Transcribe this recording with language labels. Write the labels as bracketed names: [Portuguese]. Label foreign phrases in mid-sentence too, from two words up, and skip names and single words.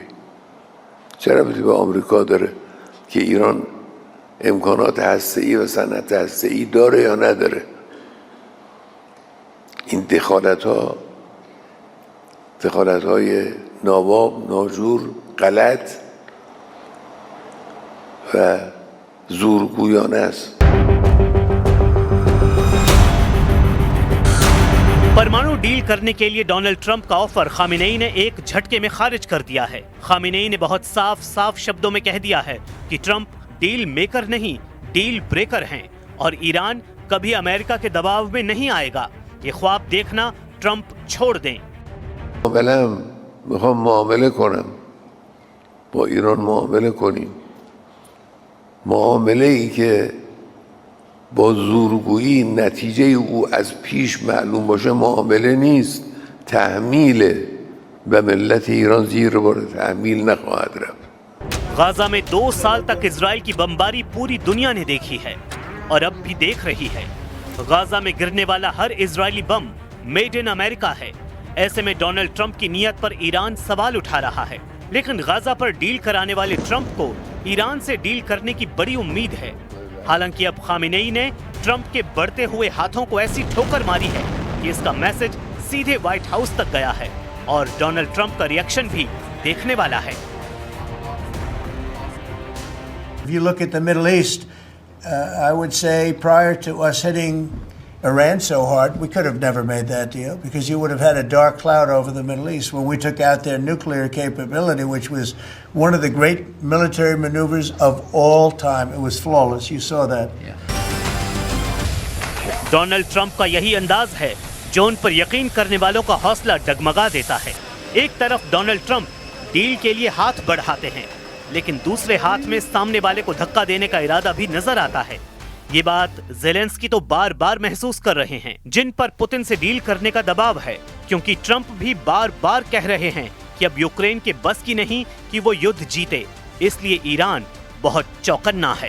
[Persian] چه ربطی به آمریکا داره که ایران امکانات هسته‌ای و صنعت هسته‌ای داره یا نداره؟ این دخالت‌های ناواق، ناجور، غلط و زورگویانه است. [Hindi] परमाणु डील करने के लिए डोनाल्ड ट्रंप का ऑफर खामेनेई ने एक झटके में खारिज कर दिया है। खामेनेई ने बहुत साफ शब्दों में कह दिया है कि ट्रंप [English] deal maker [Hindi] नहीं, [English] deal breaker [Hindi] हैं और ईरान कभी अमेरिका के दबाव में नहीं आएगा। ये ख्वाब देखना ट्रंप छोड़ दें। [Persian] میخوام معامله کنم، با ایران معامله کنیم. معامله ای که با زورگویی نتیجه او از پیش معلوم باشه معامله نیست، تحمیله و ملت ایران زیر بار تحمیل نخواهد رفت. [Hindi] गाजा में 2 साल तक इजराइल की बमबारी पूरी दुनिया ने देखी है और अब भी देख रही है। गाजा में गिरने वाला हर इजरायली बम [English] made in America [Hindi] है। ऐसे में डोनाल्ड ट्रंप की नीयत पर ईरान सवाल उठा रहा है, लेकिन गाजा पर डील कराने वाले ट्रंप को ईरान से डील करने की बड़ी उम्मीद है। हालांकि अब खामेनेई ने ट्रंप के बढ़ते हुए हाथों को ऐसी ठोकर मारी है कि इसका मैसेज सीधे व्हाइट हाउस तक गया है और डोनाल्ड ट्रंप का रिएक्शन भी देखने वाला है। [English] If you look at the Middle East, I would say prior to us hitting Iran so hard, we could have never made that deal because you would have had a dark cloud over the Middle East when we took out their nuclear capability, which was one of the great military maneuvers of all time. It was flawless. You saw that. [Hindi] डोनाल्ड ट्रंप का यही अंदाज है जो उन पर यकीन करने वालों का हौसला डगमगा देता है। एक तरफ डोनाल्ड ट्रंप डील के लिए हाथ बढ़ाते हैं, लेकिन दूसरे हाथ में सामने वाले को धक्का देने का इरादा भी नजर आता है। ये बात ज़ेलेंस्की तो बार बार महसूस कर रहे हैं, जिन पर पुतिन से डील करने का दबाव है, क्योंकि ट्रंप भी बार बार कह रहे हैं कि अब यूक्रेन के बस की नहीं कि वो युद्ध जीते, इसलिए ईरान बहुत चौकन्ना है।